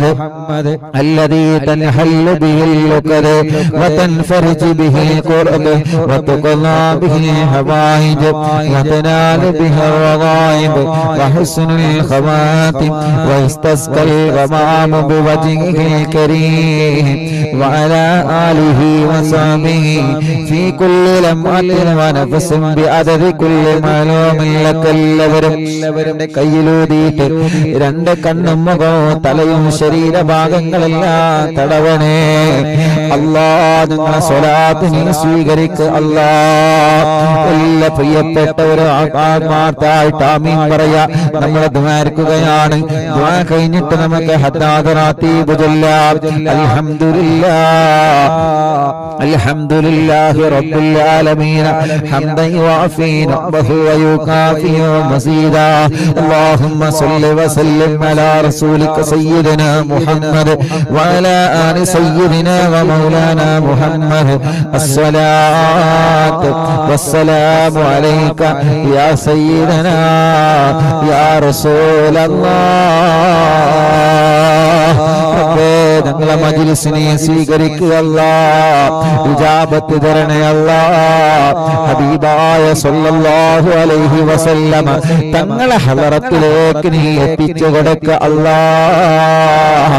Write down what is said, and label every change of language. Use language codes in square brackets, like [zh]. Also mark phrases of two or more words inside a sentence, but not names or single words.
[ar] الذي تنحل به اللقد وتنفرج به الكرب وتقضى به الحوائج وتنال به الرغائب وحسن الخواتم ويستسقى الغمام بوجهه الكريم وعلى آله وصحبه في كل لمحة ونفس بعدد كل معلوم لك. [ml] എല്ലാവരും കയ്യിലൂതിയിട്ട് 2 കണ്ണും മുഖവും തലയും ശരീരഭാഗങ്ങളെല്ലാം തടവണേ അല്ലാഹ്. നിങ്ങളെ സ്വലാത്ത് നീ സ്വീകരിക്കുക അല്ലാഹ്. എല്ലാ പ്രിയപ്പെട്ടവരും ആത്മാർത്ഥമായിട്ട് ആമീൻ പറയാ. നമ്മൾ ദ്വാരക്കുകയാണ്. ദ്വാ കഴിഞ്ഞിട്ട് നമുക്ക് ഹദ്ദാദ് റാത്തീബ് ചൊല്ലാം. [ar] الحمد لله رب العالمين حمدا يوافي نعمه ويكافئ مزيده. اللهم صل وسلم على رسولك سيدنا محمد وعلى آل سيدنا ومولانا محمد. الصلاة والسلام عليك يا سيدنا يا رسول الله. [ml] ഞങ്ങളെ മജ്‌ലിസിനെ സ്വീകരിക്കുക അല്ലാഹ്. ഇജാബത്ത് തരണേ അല്ലാഹ്. ഹബീബായ [ar] صلى الله عليه وسلم [ml] തങ്ങളെ ഹളറത്തിലേക്ക് നീ എത്തിച്ചു കൊടുക്കുക അല്ലാഹ്.